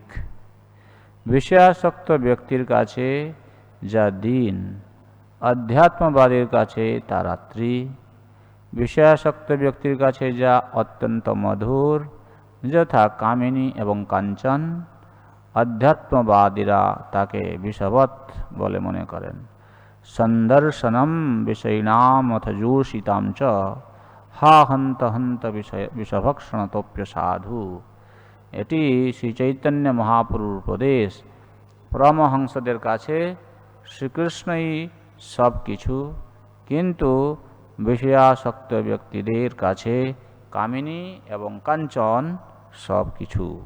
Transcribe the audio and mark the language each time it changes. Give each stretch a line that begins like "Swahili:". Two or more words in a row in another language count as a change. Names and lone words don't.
Bangla: বিষয়াসক্ত ব্যক্তির কাছে যা দিন, অধ্যাত্মবাদীর কাছে তা রাত্রি। বিষয়াসক্ত ব্যক্তির কাছে যা অত্যন্ত মধুর, যথা কামিনী এবং কাঞ্চন, অধ্যাত্মবাদীরা তাকে বিষবৎ বলে মনে করেন।
Sanskrit: সন্দর্শনম বিষয়িনাম অথ জোষিতাম চ হা হন্ত হন্ত বিষভক্ষণতোপ্য সাধু।
Bangla: এটি শ্রী চৈতন্য মহাপ্রভুর উপদেশ। পরমহংসদের কাছে শ্রীকৃষ্ণই সব কিছু, কিন্তু বিষয়াসক্ত ব্যক্তিদের কাছে কামিনী এবং কাঞ্চন সব কিছু।